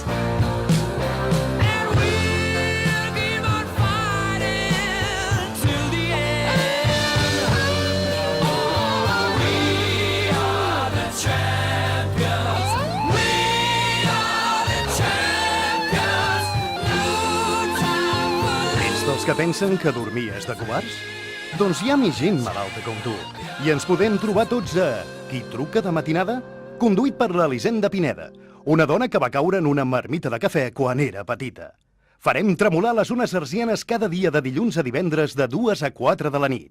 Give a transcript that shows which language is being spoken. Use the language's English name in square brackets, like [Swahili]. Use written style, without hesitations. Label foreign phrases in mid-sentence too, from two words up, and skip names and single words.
[English] And we'll keep on fighting till the end. Oh, we are the champions. We are the champions. No time for [Catalan] Ets dels que pensen que dormir és de covards? Doncs hi ha més gent malalta com tu. I ens podem trobar tots a Qui truca de matinada? Conduït per l'Elisenda Pineda, una dona que va caure en una marmita de cafè quan era petita. Farem tremolar les ones hertzianes cada dia de dilluns a divendres de 2 a 4 de la nit.